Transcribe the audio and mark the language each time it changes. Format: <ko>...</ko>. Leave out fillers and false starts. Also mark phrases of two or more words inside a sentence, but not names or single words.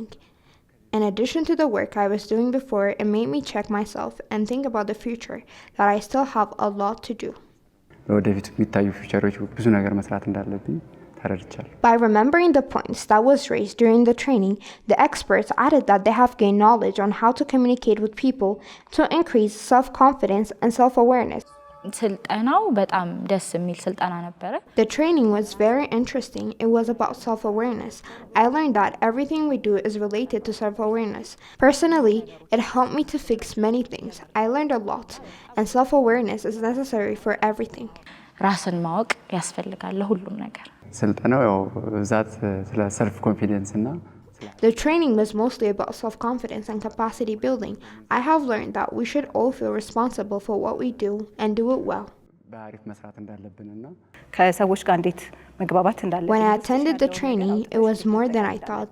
<en>In addition to the work I was doing before, it made me check myself and think about the future, that I still have a lot to do. By remembering the points that was raised during the training, the experts added that they have gained knowledge on how to communicate with people to increase self-confidence and self-awareness.</en> <am>ስልጠናው በጣም ደስ የሚል ስልጠና ነበረ።</am> <en>The training was very interesting. It was about self-awareness. I learned that everything we do is related to self-awareness. Personally, it helped me to fix many things. I learned a lot, and self-awareness is necessary for everything.</en> <am>ራስን ማወቅ ያስፈልጋል ለሁሉም ነገር። ስልጠናው ያው ብዛት ስለ</am> <en>self confidence</en> <am>እና</am> <en>The training was mostly about self-confidence and capacity building. I have learned that we should all feel responsible for what we do and do it well. When I attended the training, it was more than I thought.</en>